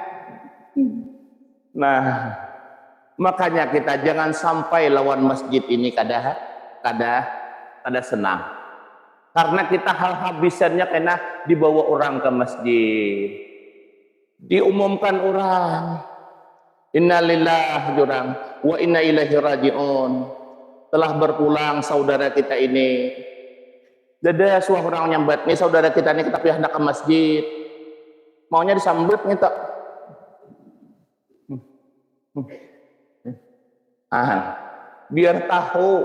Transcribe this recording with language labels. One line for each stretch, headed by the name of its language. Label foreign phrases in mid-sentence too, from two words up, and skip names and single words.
Banjar: Nah, makanya kita jangan sampai lawan masjid ini kada senang. Karena kita hal habisannya kena dibawa orang ke masjid. Diumumkan orang,
Arabic: إنا لله وإنا إليه راجعون.
Banjar: Telah berpulang saudara kita ini. Dada suah orang nyambat nih saudara kita ini tapi hendak ke masjid. Maunya disambut gitu. Biar tahu.